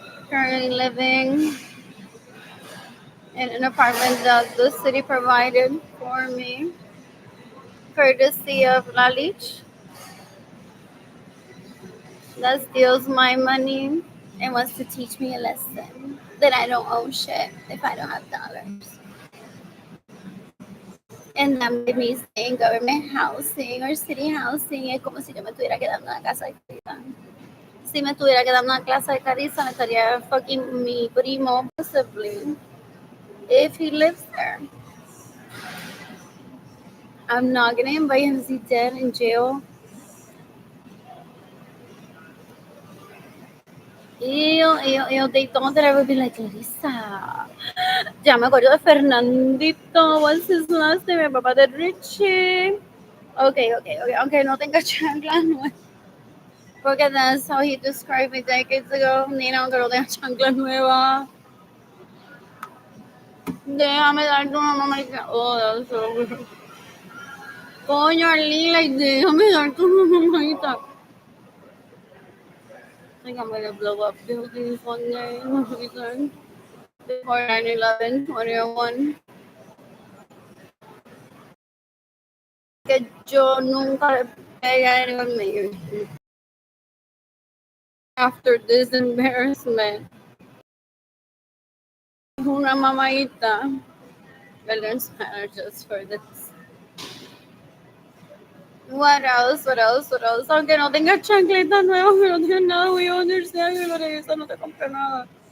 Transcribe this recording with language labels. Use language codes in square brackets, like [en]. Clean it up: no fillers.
[en] Currently living in an apartment that the city provided for me, courtesy of Lalich, that steals my money and wants to teach me a lesson that I don't own shit if I don't have dollars. And that made me stay in government housing or city housing. [es] Es como si yo me estuviera quedando en la casa de Carissa. Si me estuviera quedando en la casa de Carissa, me estaría [en] fucking [es] mi primo, [en] possibly, if he lives there. I'm not gonna invite him to see dead in jail. Ew, they thought that I would be like, Clarissa. [es] Ya me acuerdo de Fernandito. [en] What's his last name? [es] El papá de Richie. Okay, aunque no tenga chanclas nuevas. [en] Porque that's how he described me decades ago. [es] Nina, aunque no tenga chanclas nuevas. Déjame darte una mamadita. [en] Oh, that's so weird. [es] Coño, [en] Arlene, like, [es] déjame darte una mamadita. [en] I think I'm gonna blow up buildings one day. Reason. Before 9/11, 2001. [es] Que yo nunca le pegué a [en] anyone maybe. After this embarrassment, [es] una mamadita. [en] I learned Spanish just for this. What else? What else? What else? [es] Aunque no tenga chancletas nuevas, pero no tenga nada, voy a [en] understand [es] que para eso no te compré nada.